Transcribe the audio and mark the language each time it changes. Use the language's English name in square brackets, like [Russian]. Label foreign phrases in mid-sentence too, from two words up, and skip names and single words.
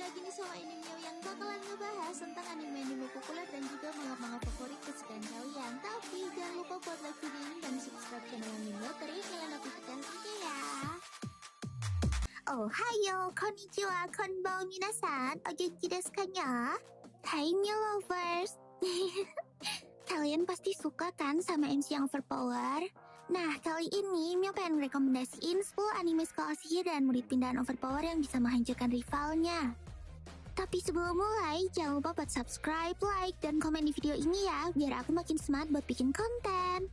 [Indonesian] sama Animio yang bakalan ngebahas tentang anime-anime populer dan juga manga-manga favorit kesukaan kalian. Tapi jangan lupa buat like video ini dan subscribe channel Animio, terus nyalain notifikasinya ya. [Japanese] おはよう、こんにちは、こんばんは皆さん、お元気ですかにゃ? [Indonesian] Hai Mio lovers. Kalian pasti suka kan sama MC yang overpower? Nah, kali ini Mio pengen rekomendasiin 10 anime sekolah sihir dan murid pindahan overpower yang bisa menghancurkan rivalnya. Tapi sebelum mulai, jangan lupa buat subscribe, like, dan komen di video ini ya, biar aku makin semangat buat bikin konten.